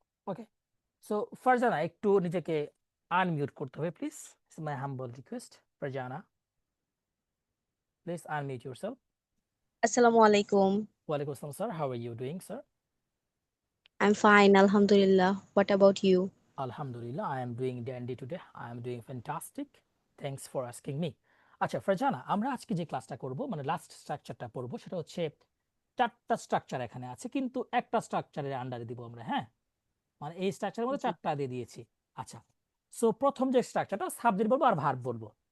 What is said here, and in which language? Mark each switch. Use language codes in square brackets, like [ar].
[bn] ওকে, so Farzana একটু নিজেকে unmute করতে হবে please, [en] It's my humble request. Farzana please unmute yourself. [ar] Assalamu alaikum. ওয়ালাইকুম আসসালাম [en] Sir, how are you doing sir? I'm fine, Alhamdulillah. What about you? Alhamdulillah, I am doing dandy today. I am doing fantastic. Thanks for asking me. [bn] আচ্ছা ফারজানা, আমরা আজকে যে ক্লাসটা করব মানে last স্ট্রাকচারটা পড়বো, সেটা হচ্ছে 4টা স্ট্রাকচার এখানে আছে, কিন্তু একটা স্ট্রাকচারের আন্ডারে দিব আমরা। হ্যাঁ, মানে এই স্ট্রাকচারের মধ্যে 4টা দিয়ে দিয়েছি। আচ্ছা, সো প্রথম যে স্ট্রাকচারটা সাবজেক্ট বলবো আর ভার্ব বলবো।